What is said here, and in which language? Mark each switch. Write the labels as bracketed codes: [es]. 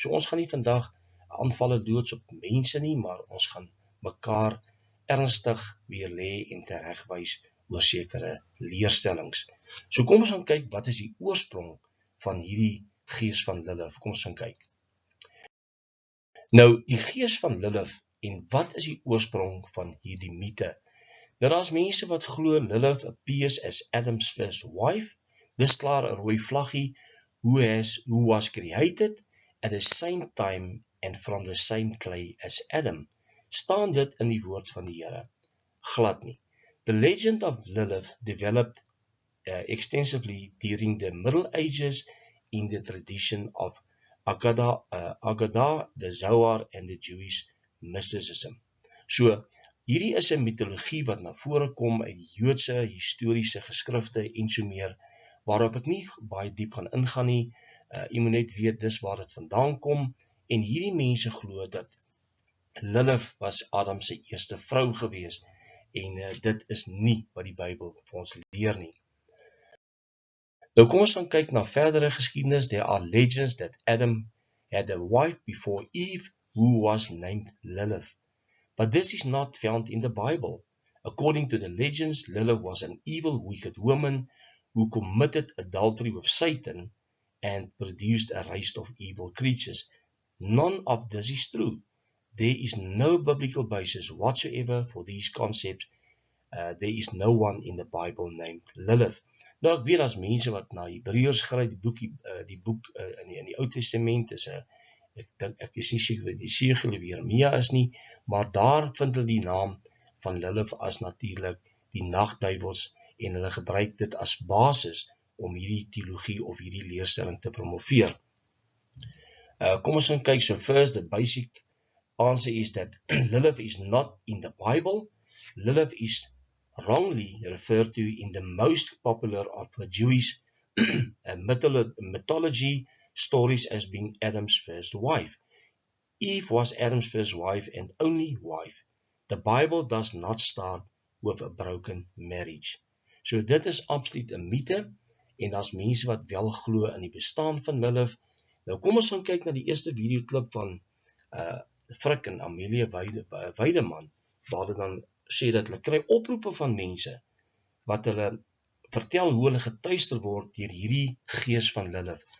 [af] So ons gaan nie vandag aanvalle loods op mense nie, maar ons gaan mekaar ernstig weer lê en teregwys oor sekere leerstellings. So kom ons gaan kyk wat is die oorsprong van hierdie gees van Lilith. Kom ons gaan kyk. Nou die gees van Lilith. En wat is die oorsprong van hierdie mite? Nou daar's mense wat glo Lilith [en] appears as Adam's first wife. [af] Dis klaar 'n rooi vlaggie, [en] who was created at the same time and from the same clay as Adam. [af] Staan dit in die woord van die Here? Glad nie. [en] The legend of Lilith developed extensively during the Middle Ages in the tradition of Agadah, the Zohar and the Jewish mysticism. [af] So, hierdie is 'n mitologie wat na vore kom uit die Joodse historiese geskrifte en so meer, waarop ek nie baie diep gaan ingaan nie. Jy moet net weet dis waar dit vandaan kom, en hierdie mense glo dat Lilith was Adam se eerste vrou gewees, en dit is nie wat die Bybel vir ons leer nie. Nou kom ons gaan kyk na verdere geskiedenis. [en] There are legends that Adam had a wife before Eve, who was named Lilith. But this is not found in the Bible. According to the legends, Lilith was an evil, wicked woman who committed adultery with Satan and produced a race of evil creatures. None of this is true. There is no biblical basis whatsoever for these concepts. There is no one in the Bible named Lilith. [af] Nou ek weet as mense wat na Hebreërs skryf, die boek in die Ou Testament is ek is nie seker wat die Segel of Jeremia is nie, maar daar vind hulle die naam van Lilith as natuurlik die nagduivels en hulle gebruik dit as basis om hierdie teologie of hierdie leerstelling te promoveer. Kom ons gaan kyk. [en] So first, the basic answer is that Lilith is not in the Bible. Lilith is wrongly referred to in the most popular of the Jewish mythology stories as being Adam's first wife. Eve was Adam's first wife and only wife. The Bible does not start with a broken marriage. [af] So dit is absoluut 'n mite, en daar's mense wat wel glo in die bestaan van Lilith. Nou kom ons gaan kyk na die eerste videoklip van Frik en Amelia Weideman, waar hulle dan sê dat hulle kry oproepe van mense wat hulle vertel hoe hulle getuister word deur hierdie gees van Lilith.